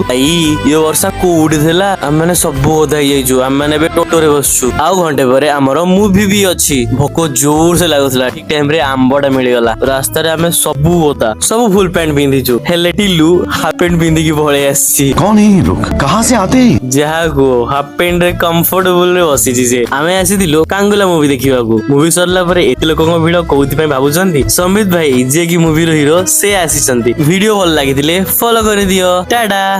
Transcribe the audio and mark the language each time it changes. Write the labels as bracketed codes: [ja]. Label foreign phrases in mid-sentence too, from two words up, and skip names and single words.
[or] ଭାଇ ଏ ବର୍ଷା କୋଉଠି ଥିଲା, ଆମେ ସବୁ ଓଦା ହେଇଯାଇଛୁ। ଆମେ ଏବେ ଟୋଟୋରେ ବସୁଛୁ। ଆଉ ଘଣ୍ଟେ ପରେ ଆମର ମୁଭି ବି ଅଛି। ଭୋକ ଜୋର ସେ ଲାଗୁଥିଲା, ଠିକ ଟାଇମ ରେ ଆମ୍ବଟା ମିଳିଗଲା। ରାସ୍ତାରେ ଆମେ ସବୁ ଓଦା, ସବୁ ଫୁଲ ପ୍ୟାଣ୍ଟ ପିନ୍ଧିଛୁ, ହେଲେ ଟିଲୁ ହାଫ ପ୍ୟାଣ୍ଟ ପିନ୍ଧିକି ପଳେଇ ଆସିଛି। [hi] कौन है ये लोग, कहाँ से आते हैं? [or] ଯାହା କୁହ, ହାଫ ପ୍ୟାଣ୍ଟ ରେ କମ୍ଫର୍ଟେବୁଲ ରେ ବସିଛି ସେ। ଆମେ ଆସିଥିଲୁ କାଙ୍ଗୁଲା ମୁଭି ଦେଖିବାକୁ। ମୁଭି ସରିଲା ପରେ ଏତେ ଲୋକଙ୍କ ଭିଡ କୋଉଥିପାଇଁ ଭାବୁଛନ୍ତି? ସମିତ ଭାଇ ଯିଏ କି ମୁଭିର ହିରୋ, ସେ ଆସିଛନ୍ତି। ଭିଡିଓ ଭଲ ଲାଗିଥିଲେ ଫଲୋ କରିଦିଅ। ଟାଟା।